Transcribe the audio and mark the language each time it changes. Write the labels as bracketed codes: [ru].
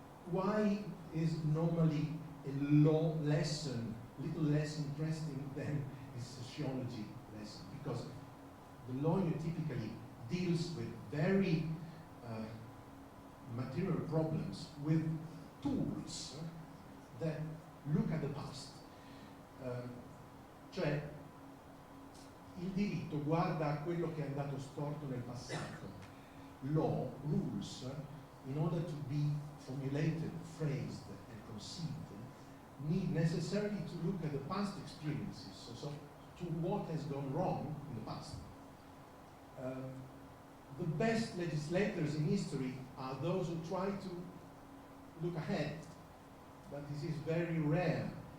[en] Why is normally a law lesson little less interesting than a sociology lesson? Because the lawyer typically deals with very material problems with tools that look at the past. [it] Cioè, il diritto guarda a quello che è andato storto nel passato. [en] Law, rules, in order to be formulated, phrased, and conceived, need necessarily to look at the past experiences, so to what has gone wrong in the past. The best legislators in history are those who try to look ahead, but this is very rare.